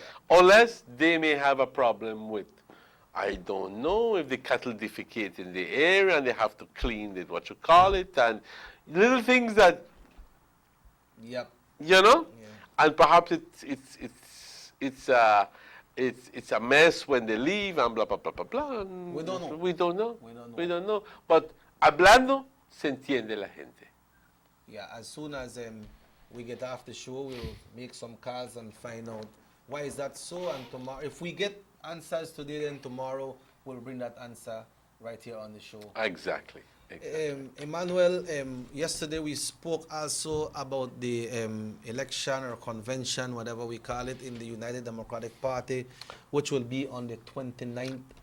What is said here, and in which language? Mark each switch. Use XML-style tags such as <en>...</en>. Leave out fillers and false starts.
<en>Unless they may have a problem with, I don't know, if the cattle defecate in the area and they have to clean it, and little things that you know, and perhaps it's a mess when they leave and blah blah blah blah blah. And We don't know. We don't know. We don't know. We don't know.</en> <es>But hablando se entiende la gente.</es> <en>Yeah, as soon as we get off the show, we'll make some calls and find out why is that so. And tomorrow, if we get answers today, then tomorrow we'll bring that answer right here on the show. Exactly. Emmanuel, yesterday we spoke also about the election or convention, whatever we call it, in the United Democratic Party, which will be on the 29th.</en>